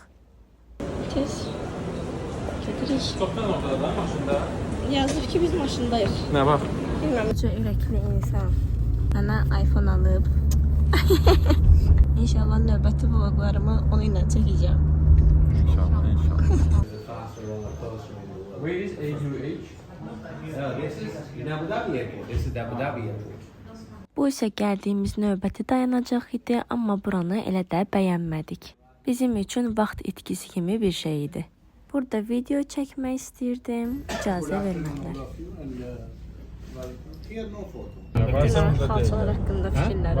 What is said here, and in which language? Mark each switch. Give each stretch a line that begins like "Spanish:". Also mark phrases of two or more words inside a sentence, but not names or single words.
Azerbaijani: Tez. Gedirik. Çoktan orada da maşında. Yazır ki biz maşındayıq.
Turkish: Ne bak.
Azerbaijani: Bilməm, çox ürəkli insan. Mənə iPhone alıb. İnşallah növbəti vloqlarımı onu ilə çəkəcəm. İnşallah.
English: Where is A2H? This is in Abu Dhabi airport. This is the Abu Dhabi airport.
Azerbaijani: Bu isə gəldiyimiz növbəti dayanacaq idi, amma buranı elə də bəyənmədik. Bizim üçün vaxt itkisi kimi bir şey idi. Burada video çəkmək istəyirdim, icazə vermədilər. Xalçalar haqqında fikirlərim.